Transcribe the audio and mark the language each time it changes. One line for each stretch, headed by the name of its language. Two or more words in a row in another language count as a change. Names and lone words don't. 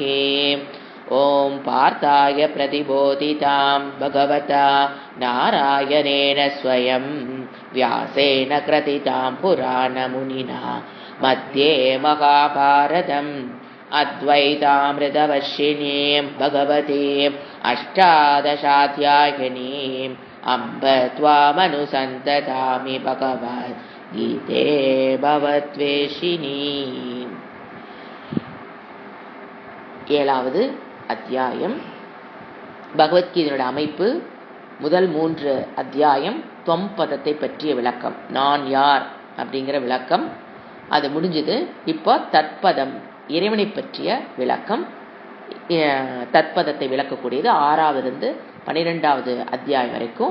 Sanskrit: ॐ पार्थाय प्रतिबोधितां भगवता नारायणेन स्वयं व्यासेन कृतितां पुराणमुनिना मध्ये महाभारतम् अद्वैतामृतवर्षिणीं भगवतीम् अष्टादशाध्यायिनीम् अम्ब त्वामनुसन्ततामि भगवद्गीते भवद्वेषिणी।
Tamil: ஏழாவது அத்தியாயம். பகவத்கீதையோட அமைப்பு முதல் 3 அத்தியாயம் தொம் பதத்தை பற்றிய விளக்கம், நான் யார் அப்படிங்கிற விளக்கம் அது முடிஞ்சது. இப்போ தத்பதம் இறைவனை பற்றிய விளக்கம், தத்பதத்தை விளக்கக்கூடியது 6வது 12வது அத்தியாயம் வரைக்கும்.